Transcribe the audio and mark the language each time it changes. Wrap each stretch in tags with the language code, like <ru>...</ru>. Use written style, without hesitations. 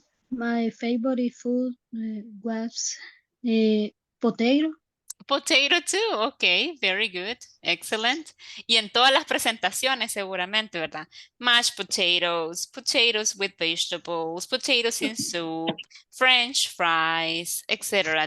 <en>My favorite food was potato. Potato too, ok, very good, excellent.</en> <es>Y en todas las presentaciones seguramente, ¿verdad?</es> <en>Mashed potatoes, potatoes with vegetables, potatoes in soup, French fries, etc.</en>